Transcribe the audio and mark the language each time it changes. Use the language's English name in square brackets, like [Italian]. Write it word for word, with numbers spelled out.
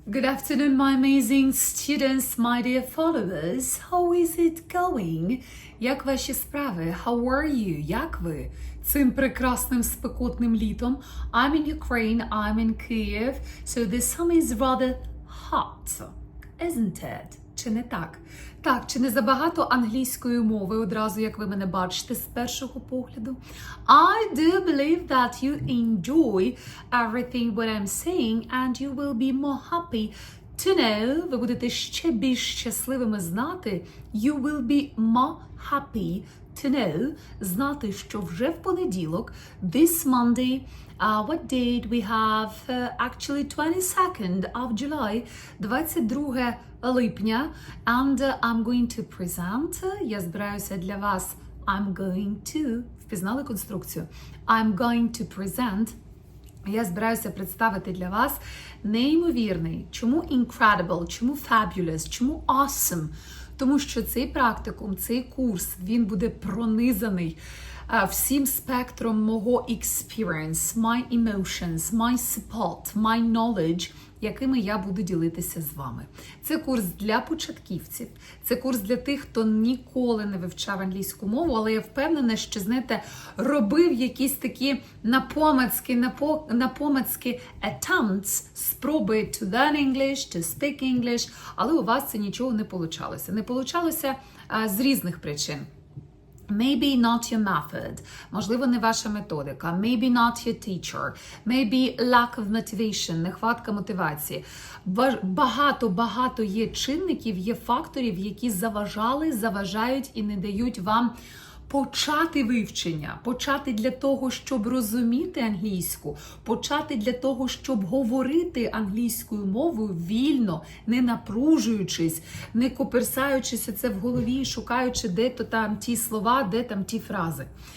[English] Good afternoon, my amazing students, my dear followers. How is it going? [Ukrainian] Як ваші справи? [English] How are you? [Ukrainian] Як ви цим прекрасним спекотним літом? [English] I'm in Ukraine, I'm in Kyiv. So the summer is rather hot, isn't it? [Ukrainian] Чи не так? Так, чи не забагато англійської мови одразу, як ви мене бачите з першого погляду? [English] I do believe that you enjoy everything what I'm saying and you will be more happy to know, [Ukrainian] ви будете ще більш щасливими знати, [English] you will be more happy to know, [Ukrainian] знати, що вже в понеділок, [English] this Monday, uh, what date we have, uh, actually twenty-second of July, [Ukrainian] двадцять друге липня, [English] and uh, I'm going to present, [Ukrainian] я збираюся для вас, [English] I'm going to, [Ukrainian] впізнали конструкцію, [English] I'm going to present, [Ukrainian] я збираюся представити для вас неймовірний, чому [English] incredible, [Ukrainian] чому [English] fabulous, [Ukrainian] чому [English] awesome, [Ukrainian] тому що цей практикум, цей курс, він буде пронизаний uh, всім спектром мого [English] experience, my emotions, my support, my knowledge, [Ukrainian] якими я буду ділитися з вами. Це курс для початківців, це курс для тих, хто ніколи не вивчав англійську мову, але я впевнена, що, знаєте, робив якісь такі напомацькі, напо, напомацькі [English] attempts, [Ukrainian] спроби [English] to learn English, to speak English, [Ukrainian] але у вас це нічого не получалося. Не получалося а, з різних причин. [English] Maybe not your method, [Ukrainian] можливо, не ваша методика, [English] maybe not your teacher, maybe lack of motivation, [Ukrainian] нехватка мотивації. Багато-багато є чинників, є факторів, які заважали, заважають і не дають вам почати вивчення, почати для того, щоб розуміти англійську, почати для того, щоб говорити англійською мовою вільно, не напружуючись, не коперсаючись це в голові, шукаючи де-то там ті слова, де там ті фрази.